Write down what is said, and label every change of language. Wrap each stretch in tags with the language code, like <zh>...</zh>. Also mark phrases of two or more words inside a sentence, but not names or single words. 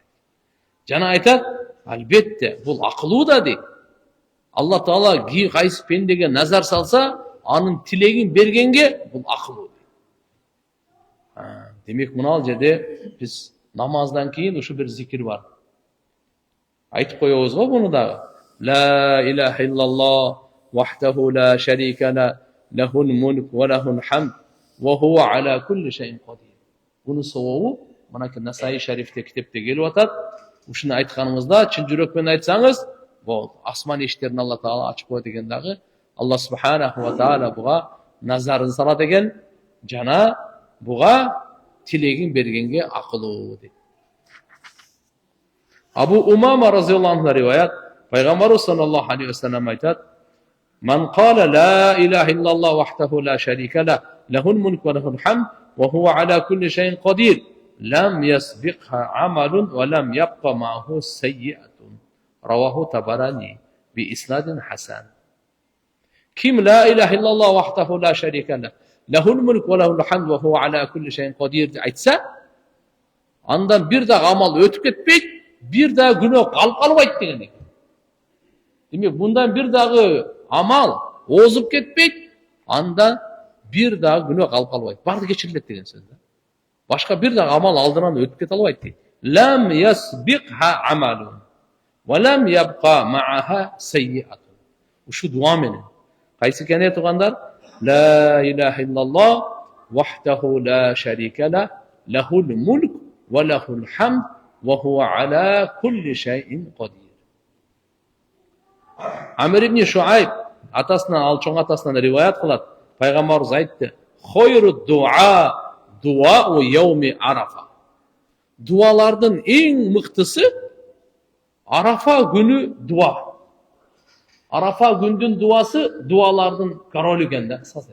<ky>Жана айтат, албетте бул акылуу да дейт. Алла Таала кайсы пендеге назар салса, анын тилегин бергенге бул акылуу. Демек мынал жерде биз намаздан кийин ушу бир зикир бар. Айтып коебуз го буну дагы.</ky> <ar>لا إله إلا الله وحده لا شريك له له الملك وله الحمد وهو على كل شيء قدير.</ar> <ky>Бунун сообу мынакей Насаи шарифте китепте келип атат. Ушуну айтканыңызда чын жүрөк менен айтсаңыз, болду. Асман эшиктерин Алла Таала ачып коет экен дагы.</ky> <ar>الله سبحانه وتعالى</ar> <ky>буга назарын салат экен, жана буга тилегин бергенге акылуу дейт.</ky> <ar>أبو أمامة رضي الله عنه</ar> <ky>риваят, пайгамбарыбыз</ky> <ar>صلى الله عليه وسلم айтат: "من قال لا إله إلا الله وحده لا شريك له له الملك وله الحمد وهو على كل شيء قدير لم يسبقها عمل ولم يبق معه سيئة." رواه الطبراني بإسناد حسن.</ar> <ky>Ким</ky> <ar>لا إله إلا الله وحده لا شريك له له الملك وله الحمد وهو على كل شيء قدير</ar> <ky>айтса, андан бир дагы амал өтүп кетпейт, бир дагы күнөө калып калбайт деген экен. Демек, мындан бир дагы амал озуп кетпейт, анда бир дагы күнөө калып калбайт. Барды кечирилет деген сөз да. Башка бир дагы амал алдынан өтүп кете албайт дейт.</ky> <ar>لم يسبقها عمل ولم يبق معها سيئة.</ar> <ky>Ушу дуа менен. Кайсы экен тугандар?</ky> <ar>لا إله إلا الله وحده لا شريك له له الملك وله الحمد وهو على كل شيء قدير.</ar> <ky>Амир ибн Шуайб атасынан, ал чоң атасынан риваят кылат. Пайгамбарыбыз айтты:</ky> <ar>"خير الدعاء دعاء يوم عرفة."</ar> <ky>Дуалардын эң мыктысы Арафа күнү дуа. Арафа күндүн дуасы дуалардын королу экен да.</ky>